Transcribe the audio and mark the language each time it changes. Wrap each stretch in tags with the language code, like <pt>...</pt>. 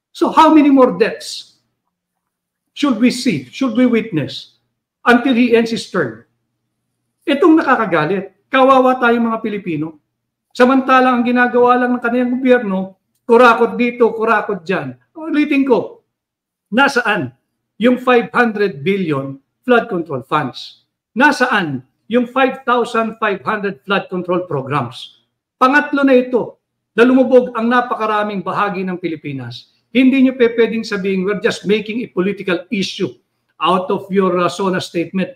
<en>So how many more deaths should we see, should we witness until he ends his term?</en> <tl>Itong nakakagalit. Kawawa tayong mga Pilipino. Samantalang ang ginagawa lang ng kanilang gobyerno, kurakot dito, kurakot dyan. Ulitin ko, nasaan yung 500 billion flood control funds? Nasaan yung 5,500 flood control programs? Pangatlo na ito, na lumubog ang napakaraming bahagi ng Pilipinas. Hindi nyo pwedeng sabihin,</tl> <en>we're just making a political issue out of your SONA statement.</en>